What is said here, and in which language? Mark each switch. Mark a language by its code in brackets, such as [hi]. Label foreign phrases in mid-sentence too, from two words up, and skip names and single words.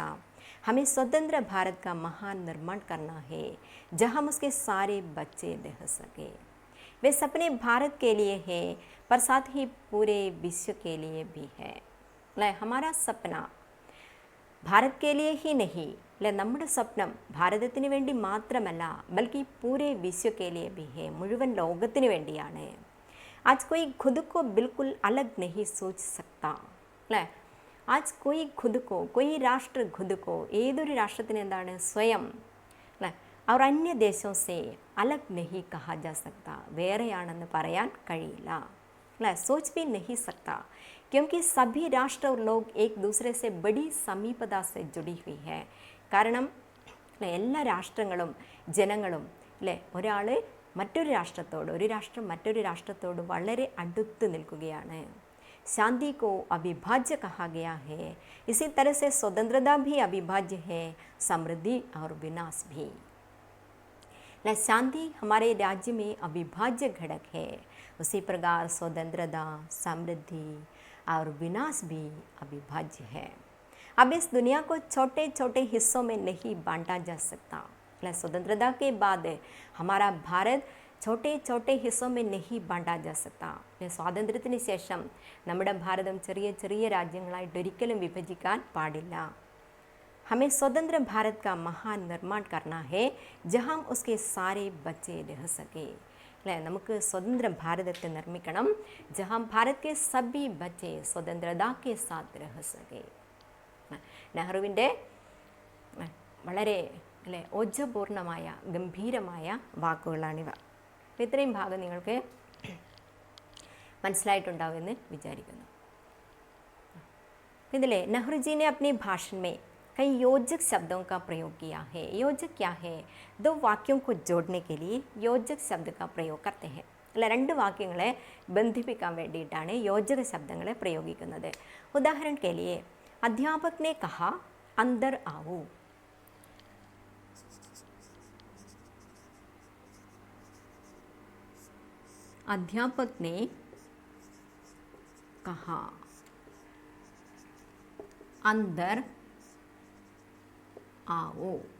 [hi] हमें स्वतंत्र भारत का महान निर्माण करना है, जहां हम उसके सारे बच्चे रह सके। वे सपने भारत के लिए है, पर साथ ही पूरे विश्व के लिए भी है। हमारा सपना ഭാരത് के लिए ही नहीं, [ml] അല്ലെ നമ്മുടെ സ്വപ്നം ഭാരതത്തിന് വേണ്ടി മാത്രമല്ല, ബൽക്കി [hi] पूरे विश्व के लिए भी है, [ml] മുഴുവൻ ലോകത്തിന് വേണ്ടിയാണ്। [hi] आज कोई खुद को बिल्कुल अलग नहीं सोच सकता, അല്ലേ? आज कोई खुद को, कोई राष्ट्र खुद को, [ml] ഏതൊരു രാഷ്ട്രത്തിന് എന്താണ് സ്വയം, അല്ലേ, [hi] और अन्य देशों से अलग नहीं कहा जा सकता, [ml] വേറെയാണെന്ന് പറയാൻ കഴിയില്ല, അല്ലേ? [hi] सोच भी नहीं सकता, क्योंकि सभी राष्ट्र और लोग एक दूसरे से बड़ी समीपता से जुड़ी हुई है। [ml] കാരണം എല്ലാ രാഷ്ട്രങ്ങളും ജനങ്ങളും, അല്ലേ, ഒരാൾ മറ്റൊരു രാഷ്ട്രത്തോട്, ഒരു രാഷ്ട്രം മറ്റൊരു രാഷ്ട്രത്തോട് വളരെ അടുത്ത് നിൽക്കുകയാണ്। [hi] शांति को अविभाज्य कहा गया है। इसी तरह से स्वतंत्रता भी अविभाज्य है, समृद्धि और विनाश भी। शांति हमारे राज्य में अविभाज्य घटक है, उसी प्रकार स्वतंत्रता, समृद्धि और विनाश भी अविभाज्य है। अब इस दुनिया को छोटे छोटे हिस्सों में नहीं बांटा जा सकता। स्वतंत्रता के बाद हमारा भारत छोटे छोटे हिस्सों में नहीं बांटा जा सकता। [ml] സ്വാതന്ത്ര്യത്തിന് ശേഷം നമ്മുടെ ഭാരതം ചെറിയ ചെറിയ രാജ്യങ്ങളായിട്ട് ഒരിക്കലും വിഭജിക്കാൻ പാടില്ല। [hi] हमें स्वतंत्र भारत का महान निर्माण करना है, जहाँ हम उसके सारे बच्चे रह सके। [ml] അല്ലേ, നമുക്ക് സ്വതന്ത്ര ഭാരതത്തെ നിർമ്മിക്കണം, [hi] जहाँ भारत के सभी बच्चे स्वतंत्रता के साथ रह सके। [ml] നെഹ്റുവിൻ്റെ വളരെ, അല്ലേ, ഓജപൂർണമായ ഗംഭീരമായ വാക്കുകളാണിവ. അപ്പോൾ ഇത്രയും ഭാഗം നിങ്ങൾക്ക് മനസ്സിലായിട്ടുണ്ടാവുമെന്ന് വിചാരിക്കുന്നു. [hi] ഇതിലെ नेहरू जी ने अपने भाषण में कई योजक शब्दों का प्रयोग किया है। योजक क्या है? दो वाक्यों को जोड़ने के लिए योजक शब्द का प्रयोग करते हैं. [ml] അല്ല, രണ്ട് വാക്യങ്ങളെ ബന്ധിപ്പിക്കാൻ വേണ്ടിയിട്ടാണ് യോജക ശബ്ദങ്ങളെ പ്രയോഗിക്കുന്നത്. [hi] ഉദാഹरण के लिए अध्यापक ने कहा अंदर आओ. अध्यापक ने कहा अंदर आओ.